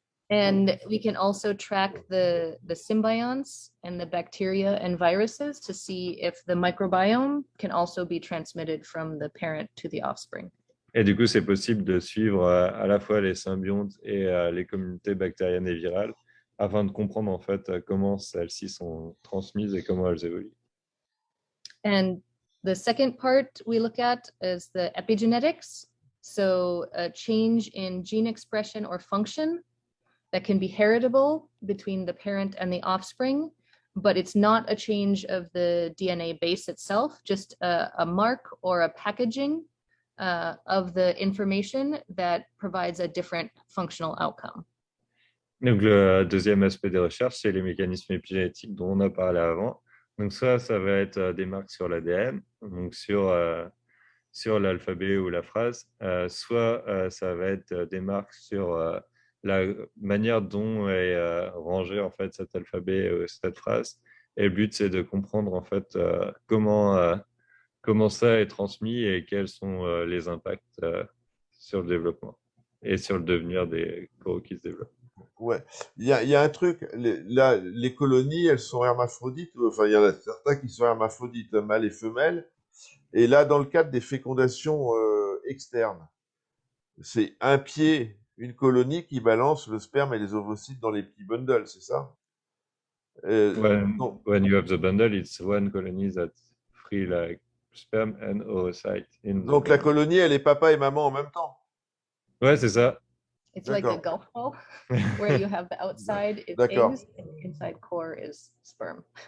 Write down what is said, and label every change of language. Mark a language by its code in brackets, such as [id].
[en] And we can also track the symbionts and the bacteria and viruses to see if the microbiome can also be transmitted from the parent to the offspring. [fr] Et du coup, c'est possible de suivre à la fois les symbiontes et les communautés bactériennes et virales afin de comprendre en fait comment celles-ci sont transmises et comment elles évoluent. [en] And the second part we look at is the epigenetics. So a change in gene expression or function that can be heritable between the parent and the offspring, but it's not a change of the DNA base itself, just a mark or a packaging of the information that provides a different functional outcome. [fr] Donc, le deuxième aspect des recherches, c'est les mécanismes épigénétiques dont on a parlé avant. Donc, ça va être des marques sur l'ADN, donc sur l'alphabet ou la phrase, soit ça va être des marques sur la manière dont est rangé en fait cet alphabet ou cette phrase. Et le but, c'est de comprendre en fait comment ça est transmis et quels sont les impacts sur le développement et sur le devenir des coraux qui se développent. Ouais, il y a un truc, les colonies, elles sont hermaphrodites, enfin, il y en a certains qui sont hermaphrodites, mâles et femelles, et là, dans le cadre des fécondations externes, c'est un pied, une colonie qui balance le sperme et les ovocytes dans les petits bundles, c'est ça? [en] When you have the bundle, it's one colony that's free like sperm and oocyte. [fr] Donc la colonie, elle est papa et maman en même temps. Ouais, c'est ça. [en] It's like a golf ball where you have the outside is eggs and the inside core is sperm.